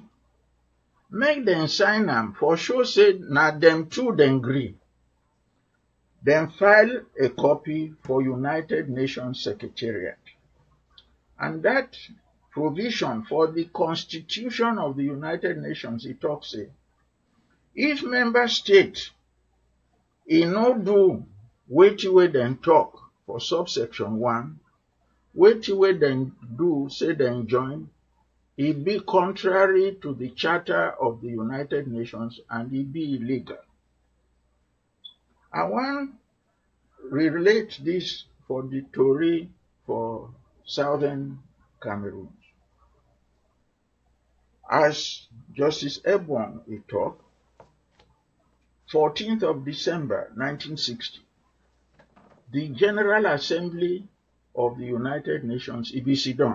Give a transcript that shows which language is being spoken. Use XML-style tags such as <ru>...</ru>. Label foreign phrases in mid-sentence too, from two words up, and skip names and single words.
<wes>Make them sign them for sure say na them two then agree. Then file a copy for United Nations Secretariat. And that provision for the Constitution of the United Nations, it talks say, if member state no do wetin wey dem talk for subsection 1, wetin wey dem do say dem join, it be contrary to the Charter of the United Nations and it be illegal. I want relate this for the Tory for Southern Cameroon. As Justice Ebong he talked, 14th of December 1960, the General Assembly of the United Nations, it be sit down.</wes>